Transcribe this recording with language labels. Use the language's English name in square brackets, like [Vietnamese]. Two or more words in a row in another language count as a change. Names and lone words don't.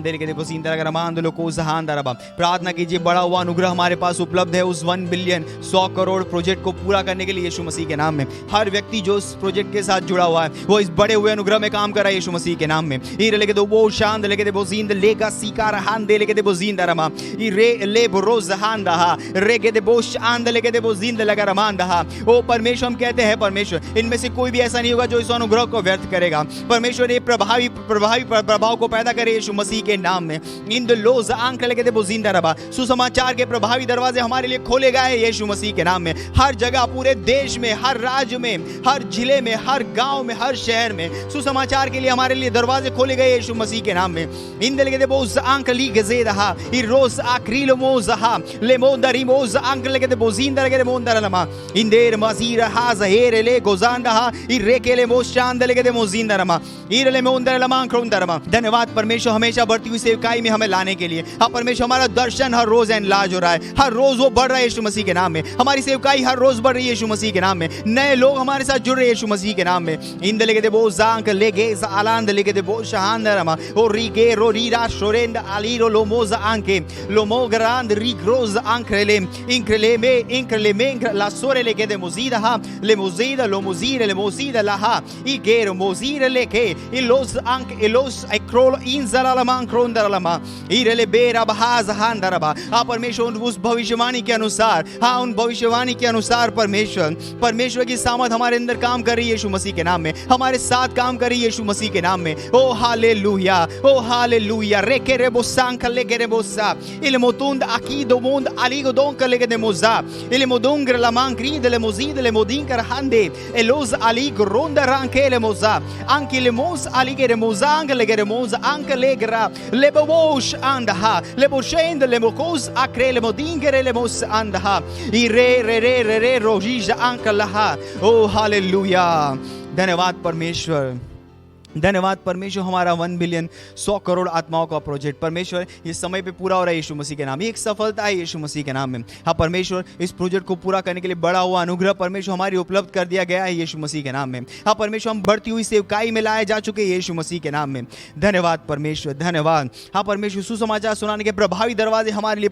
[Hindi] प्रार्थना कीजिए, बड़ा हुआ अनुग्रह हमारे पास उपलब्ध है उस 1 बिलियन 100 करोड़ प्रोजेक्ट को पूरा करने के लिए यीशु मसीह के नाम में. हर व्यक्ति जो इस प्रोजेक्ट के साथ जुड़ा हुआ है वो इस बड़े हुए अनुग्रह में काम कर रहा है यीशु मसीह के नाम में. वो शांत लेके दे बोजींद लेगा सीकार हान दे लेके दे बोजींद रमा ई रे ले रोज हान दहा रे के दे बोश आंद लेके दे बोजींद लगा रमान दहा. ओ परमेश्वर, हम कहते हैं परमेश्वर, इनमें से कोई भी ऐसा नहीं होगा जो इस अनुग्रह को व्यर्थ करेगा. परमेश्वर ये प्रभावी प्रभाव को पैदा करे यीशु मसीह के नाम में. इन द लोज आंख लेके दे बोजिंदा रबा. सुसमाचार के प्रभावी दरवाजे हमारे लिए खोले गए हैं यीशु मसीह के नाम में. हर जगह, पूरे देश में, हर राज्य में, हर जिले में, हर गांव में, हर शहर में सुसमाचार के लिए हमारे लिए दरवाजे खोले गए यीशु मसीह के नाम में. इन लेके दे बोज आंख ली गजेदहा इ रोज आक्रिल मोजहा ले मोदरी मोज आंख लेके दे बोजिंदा लेके दे मोंदरलमा इन देर मजीर हाज़हेर ले गोजांडहा इरेकेले मोशांद लेके दे मोजिंदरमा इरले मोंदरलमा क्रोंदरमा. धन्यवाद परमेश्वर, हमेशा बढ़ती हुई सेवकाई में हमें लाने के लिए. हाँ परमेश्वर, हमारा दर्शन हर रोज एनलार्ज हो रहा है, हर रोज वो बढ़ रहा है यीशु मसीह के नाम में. हमारी सेवकाई हर रोज बढ़ रही है यीशु मसीह के नाम में. नए लोग हमारे साथ जुड़ रहे हैं यीशु मसीह के नाम में. इंद लेके दे बोजांक लेगे आलांद लेके दे बोशांदरमा ओ रिगे रो रीरा शोरेंद आलीरो लोमोज आंके लोमोगरांद रिग्रोज आंक्रेले इंक्रेले में ला सोरे लेके दे mozida ha le mozida lo mozire le mozida la ha I gero mozire le ke ilos ank ilos ikrol inzala la man krondara la ma ire le bera bahaz handara ba हाँ परमेश्वर उस भविष्यवाणी के अनुसार हाँ उन भविष्यवाणी के अनुसार परमेश्वर की सामर्थ हमारे अंदर काम कर रही है यीशु मसीह के नाम में हमारे साथ काम कर रही है यीशु मसीह के नाम में ओ हालेलुया रेके rebosanka legerebosa il motund akido mond aligo donka legedemoza il modungre la mangride le mozide le modinker hande elos alig ronda ranke le moza anche le mos aligere mozang legeremoza anche legra le bobosh andaha le boshend le mokos akre le modingere le mos andaha I re rojija anke laha oh हालेलुया धन्यवाद परमेश्वर धन्यवाद परमेश्वर हमारा 1 बिलियन 100 करोड़ आत्माओं का प्रोजेक्ट परमेश्वर ये समय पे पूरा हो रहा है यीशु मसीह के नाम में एक सफलता है यीशु मसीह के नाम में हाँ परमेश्वर इस प्रोजेक्ट को पूरा करने के लिए बड़ा हुआ अनुग्रह परमेश्वर हमारी उपलब्ध कर दिया गया है यीशु मसीह के नाम में हाँ परमेश्वर हम बढ़ती हुई सेवकाई में लाए जा चुके हैं यीशु मसीह के नाम में धन्यवाद परमेश्वर धन्यवाद हाँ परमेश्वर सुसमाचार सुनाने के प्रभावी दरवाजे हमारे लिए